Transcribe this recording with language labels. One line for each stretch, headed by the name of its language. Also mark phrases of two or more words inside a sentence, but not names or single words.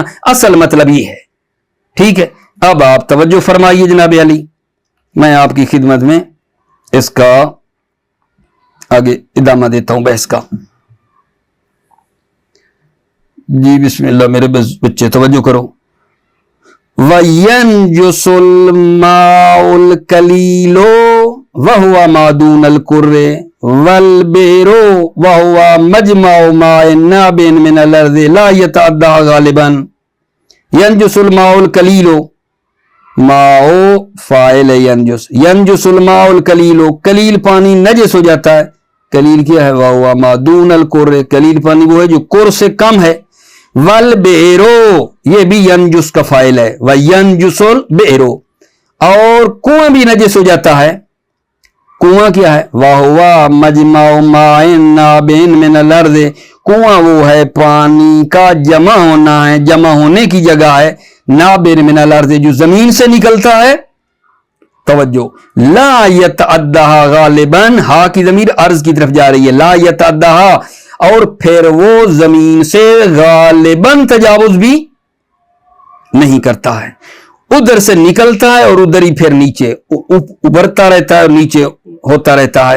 Urdu: اصل مطلب یہ ہے، ٹھیک ہے. اب آپ توجہ فرمائیے جناب علی، میں آپ کی خدمت میں اس کا آگے ادامہ دیتا ہوں بحث کا. جی بسم اللہ میرے بچے توجہ کرو.
Arabic: وينجس الماء القليل وهو ما دون الكر والبئر وهو مجمع ماء نابع من الأرض لا يتعدى غالبا. ينجس الماء القليل, الماء
Urdu: فاعل ہے
Arabic: ينجس، ينجس الماء القليل,
Urdu: قلیل پانی نجس ہو جاتا ہے. قلیل کیا ہے,
Arabic: وهو ما دون الكر,
Urdu: قلیل پانی وہ ہے جو کر سے کم ہے.
Arabic: والبئر,
Urdu: یہ بھی ینجس کا فاعل ہے,
Arabic: وينجس البئر.
Urdu: اور کنواں بھی نجس ہو جاتا ہے. کنواں کیا ہے,
Arabic: وهو مجمع ماء نابع من الأرض,
Urdu: کنواں وہ ہے پانی کا جمع ہونا ہے، جمع ہونے کی جگہ ہے,
Arabic: نابع من الأرض
Urdu: جو زمین سے نکلتا ہے. توجہ,
Arabic: لا يتعدى غالبا,
Urdu: ہا کی ضمیر ارض کی طرف جا رہی ہے,
Arabic: لا يتعدى,
Urdu: اور پھر وہ زمین سے غالباً تجاوز بھی نہیں کرتا ہے، ادھر سے نکلتا ہے اور ادھر ہی پھر نیچے ابھرتا رہتا ہے اور نیچے ہوتا رہتا ہے.